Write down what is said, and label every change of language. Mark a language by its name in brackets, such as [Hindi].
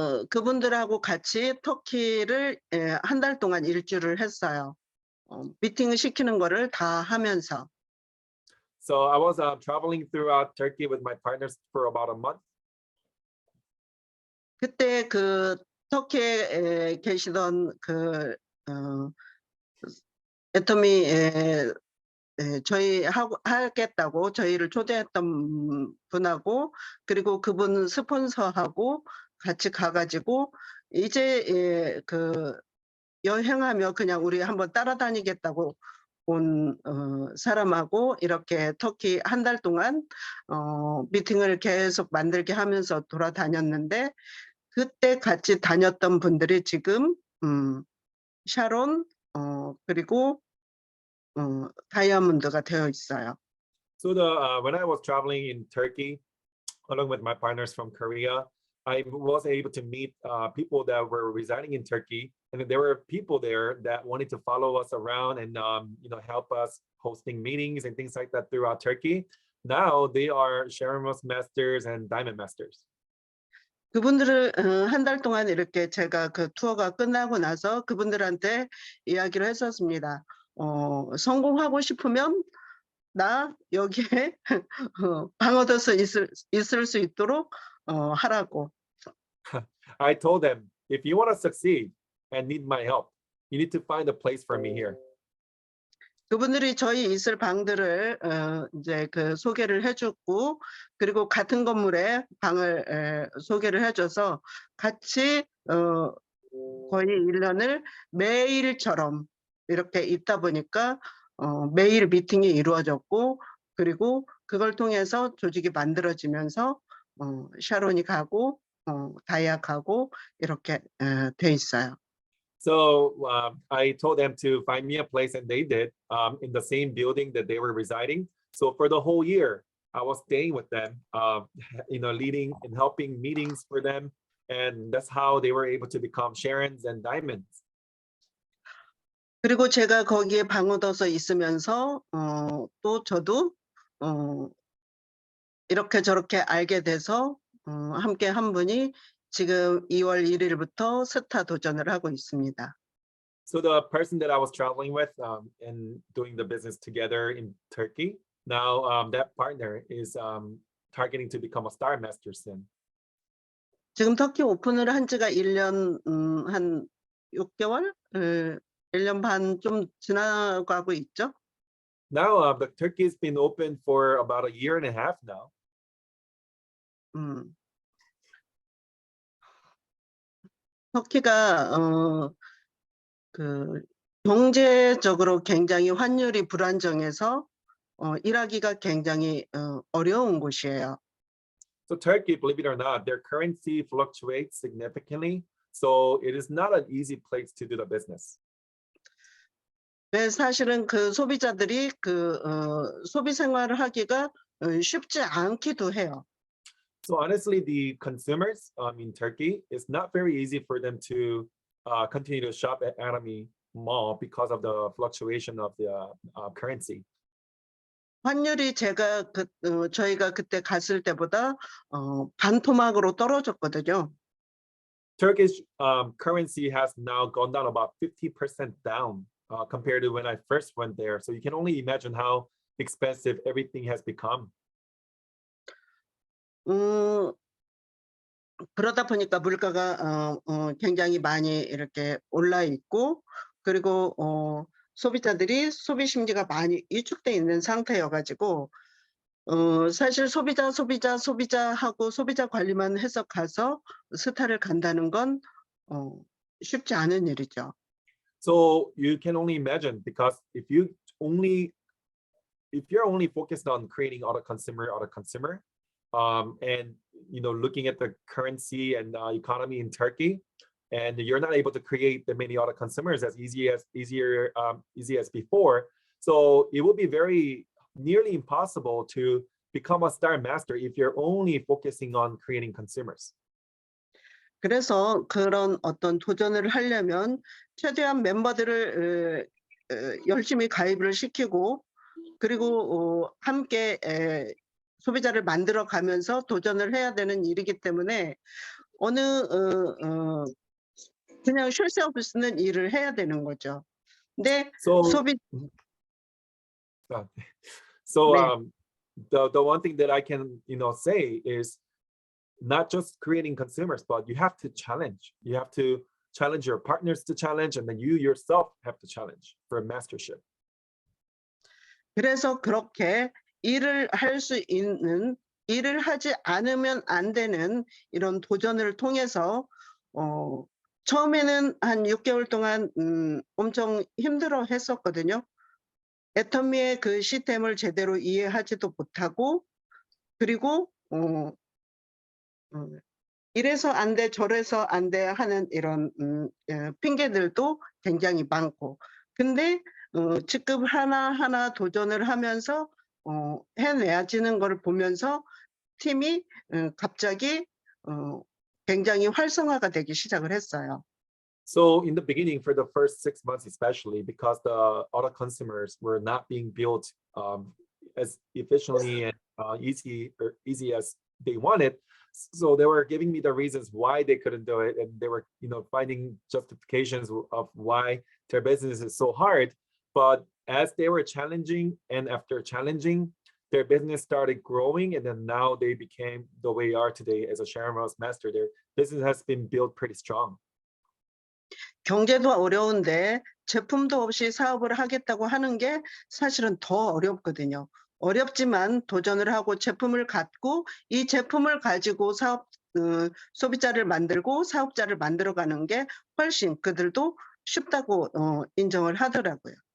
[Korean] 그분들하고 같이 터키를 한 달 동안 일주를 했어요. 미팅을 시키는 거를 다 하면서. [English] So I was traveling throughout Turkey with my partners for about a month. [Korean] 그때 그 터키에 계시던 그 애터미 저희 하겠다고 저희를 초대했던 분하고 그리고 그분 스폰서하고 같이 가가지고 이제 그 여행하며 그냥 우리 한번 따라다니겠다고 온 사람하고 이렇게 터키 한 달 동안 미팅을 계속 만들게 하면서 돌아다녔는데 그때 같이 다녔던 분들이 지금 샤론 그리고 다이아몬드가 되어 있어요. [English] So when I was traveling in Turkey, along with my partners from Korea, I was able to meet people that were residing in Turkey, and there were people there that wanted to follow us around and help us hosting meetings and things like that throughout Turkey. Now they are Sharon's masters and diamond masters. [Korean] 그분들을 한 달 동안 이렇게 제가 그 투어가 끝나고 나서 그분들한테 이야기를 했었습니다. 성공하고 싶으면 나 여기에 방 얻어서 있을 수 있도록 하라고. [English] I told them, if you want to succeed and need my help, you need to find a place for me here. [Korean] 그분들이 저희 있을 방들을 이제 그 소개를 해줬고 그리고 같은 건물에 방을 소개를 해줘서 같이 거의 1년을 매일처럼 이렇게 있다 보니까 매일 미팅이 이루어졌고 그리고 그걸 통해서 조직이 만들어지면서 샤론이 가고 다이아 가고 이렇게 돼 있어요. [English] So I told them to find me a place, and they did in the same building that they were residing. So for the whole year, I was staying with them, leading and helping meetings for them, and that's how they were able to become Sharons and Diamonds. [Korean] 그리고 제가 거기에 방 얻어서 있으면서 또 저도 이렇게 저렇게 알게 돼서 함께 한 분이 지금 2월 1일부터 스타 도전을 하고 있습니다. [English] So the person that I was traveling with and doing the business together in Turkey, now that partner is targeting to become a star master soon. [Korean] 지금 터키 오픈을 한 지가 1년 한 6개월? 1년 반 좀 지나가고 있죠. [English] Now the Turkey has been open for about a year and a half now. [Korean] 터키가 그 경제적으로 굉장히 환율이 불안정해서 일하기가 굉장히 어려운 곳이에요. [English] So Turkey, believe it or not, their currency fluctuates significantly. So it is not an easy place to do the business. [Korean] 네, 사실은 그 소비자들이 소비 생활을 하기가 쉽지 않기도 해요. [English] So honestly, the consumers in Turkey, it's not very easy for them to continue to shop at Anami Mall because of the fluctuation of the currency. [Korean] 환율이 저희가 그때 갔을 때보다 반토막으로 떨어졌거든요. [English] Turkish currency has now gone down about 50% down compared to when I first went there. So you can only imagine how expensive everything has become. [Korean] 그러다 보니까 물가가 굉장히 많이 이렇게 올라 있고, 그리고 소비자들이 소비 심리가 많이 위축돼 있는 상태여가지고 사실 소비자하고 소비자 관리만 해서 가서 스타를 간다는 건 쉽지 않은 일이죠. [English] So you can only imagine, because if you're only focused on creating auto consumer, and looking at the currency and economy in Turkey, and you're not able to create the many auto consumers as easy as before, so it will be very nearly impossible to become a star master if you're only focusing on creating consumers. [Korean] 그래서 그런 어떤 도전을 하려면 최대한 멤버들을 열심히 가입을 시키고, 그리고 함께 소비자를 만들어 가면서 도전을 해야 되는 일이기 때문에 그냥 쉴 새 없는 일을 해야 되는 거죠. 근데 [English] So [Korean] 네. [English] The one thing that I can say is not just creating consumers, but you have to challenge. You have to challenge your partners to challenge, and then you yourself have to challenge for mastership. [Korean] 그래서 그렇게 일을 하지 않으면 안 되는 이런 도전을 통해서 처음에는 한 6개월 동안 엄청 힘들어 했었거든요. 애터미의 그 시스템을 제대로 이해하지도 못하고, 그리고 이래서 안 돼, 저래서 안 돼 하는 이런 핑계들도 굉장히 많고, 근데 직급 하나하나 도전을 하면서 해내야지는 걸 보면서 팀이 갑자기 굉장히 활성화가 되기 시작을 했어요. [English] So in the beginning, for the first 6 months, especially because the auto consumers were not being built as efficiently and easy as they wanted, so they were giving me the reasons why they couldn't do it, and they were finding justifications of why their business is so hard. But as they were challenging, and after challenging, their business started growing, and then now they became the way they are today as a Sharon Ross Master. Their business has been built pretty strong. [Korean] 경제도 어려운데 제품도 없이 사업을 하겠다고 하는 게 사실은 더 어렵거든요. 어렵지만 도전을 하고 제품을 갖고 이 제품을 가지고 소비자를 만들고 사업자를 만들어가는 게 훨씬 그들도 쉽다고 인정을 하더라고요.